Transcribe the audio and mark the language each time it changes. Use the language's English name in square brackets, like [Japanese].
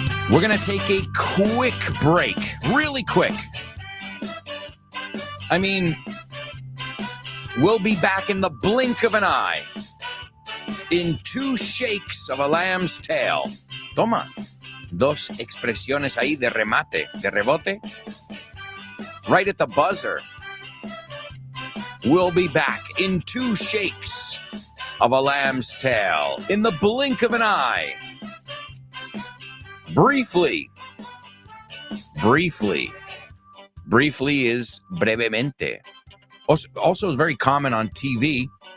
[English] We're going to take a quick break, really quick. I mean, we'll be back in the blink of an eye, in 2 shakes of a lamb's tail. [Spanish] Toma, 2 expresiones ahí de remate, de rebote. [English] Right at the buzzer. We'll be back in 2 shakes of a lamb's tail, in the blink of an eye. Briefly. Briefly is brevemente. Also is very common on TV.